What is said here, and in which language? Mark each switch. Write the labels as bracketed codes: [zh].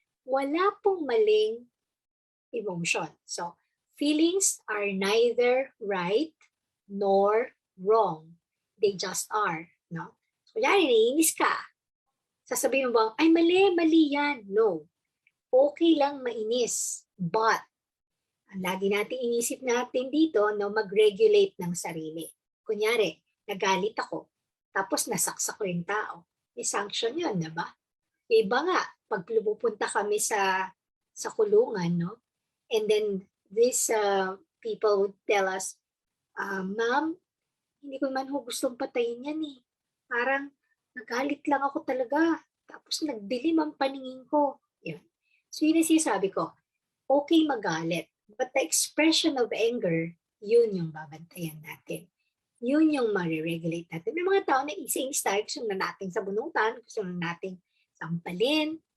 [tl] Wala pong maling [en] emotion. So, feelings are neither right nor wrong. They just are. No? So, [tl] naiinis ka. Sasabihin mo ba, ay mali yan. No. Okay lang mainis. But, ang lagi natin inisip natin dito, mag-regulate ng sarili. Kunyari, nagalit ako, tapos nasaksak ko yung tao. May sanction yun, diba? Iba nga, pag pupunta kami sa kulungan, no? [en] And then, these people would tell us, [tl] Ma'am, hindi ko man ho gustong patayin yan eh. Parang, nagalit lang ako talaga. Tapos nagdilim ang paningin ko. Yun. So yun ang sinasabi ko, okay magalit. [en] But the expression of anger, [tl] yun yung babantayan natin. Yun yung mariregulate natin. May mga tao na isa-isa tayo, gusto na natin sa bunutan, gusto na natin sampalin.